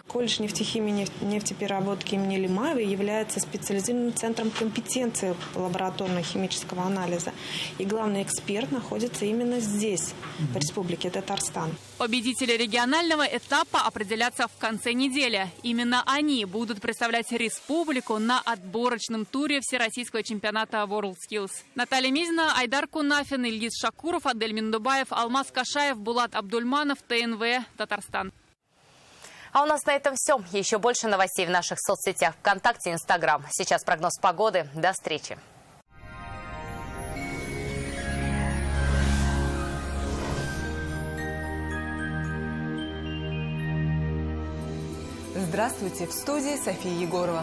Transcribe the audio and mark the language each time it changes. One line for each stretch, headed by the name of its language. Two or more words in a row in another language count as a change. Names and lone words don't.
Russian: Колледж нефтехимии и нефтепереработки имени Лимаевой является специализированным центром компетенции лабораторно-химического анализа. И главный эксперт находится именно здесь, в Республике Татарстан. Победители регионального этапа определятся в конце недели. Именно они будут представлять республику на отборочном туре Всероссийского чемпионата WorldSkills. Наталья Мизина, Айдар Кунафин, Ильгиз Шакуров, Адель Миндубаев, Алмаз Кашаев, Булат Абдульманов, ТНВ, Татарстан. А у нас на этом все. Еще больше новостей в наших соцсетях ВКонтакте и Инстаграм. Сейчас прогноз погоды. До встречи. Здравствуйте, в студии София Егорова.